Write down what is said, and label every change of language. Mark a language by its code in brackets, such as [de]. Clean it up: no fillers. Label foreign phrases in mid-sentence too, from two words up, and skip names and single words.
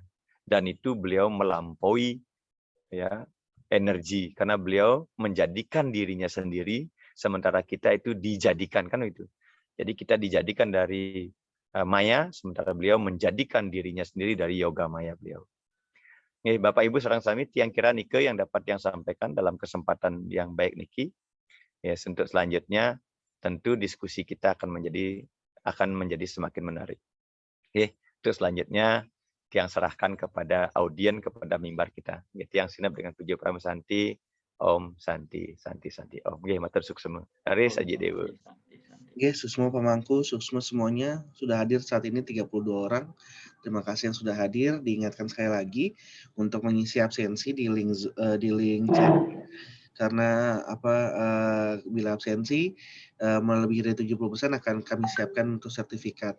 [id] Dan itu beliau melampaui ya energi karena beliau menjadikan dirinya sendiri sementara kita itu dijadikan kan itu. Jadi kita dijadikan dari maya sementara beliau menjadikan dirinya sendiri dari yoga maya beliau. Bapak Ibu [ban] sareng sami tiang kira nike [id] yang dapat yang sampaikan dalam kesempatan yang baik niki. Ya, untuk selanjutnya tentu diskusi kita akan menjadi semakin menarik. Oke, untuk selanjutnya tiang serahkan kepada audien, kepada mimbar kita. Tiang sinap dengan puji Pramu Santi, Om Santi, Santi, Santi. [ban] Om, nggih matur suksema. Aris Aji Dewa. [id] Oke, Susmo pemangku, Susmo semuanya sudah hadir saat ini 32 orang. Terima kasih yang sudah hadir. Diingatkan sekali lagi untuk mengisi absensi di link chat. Karena bila absensi melebihi dari 70% akan kami siapkan untuk sertifikat.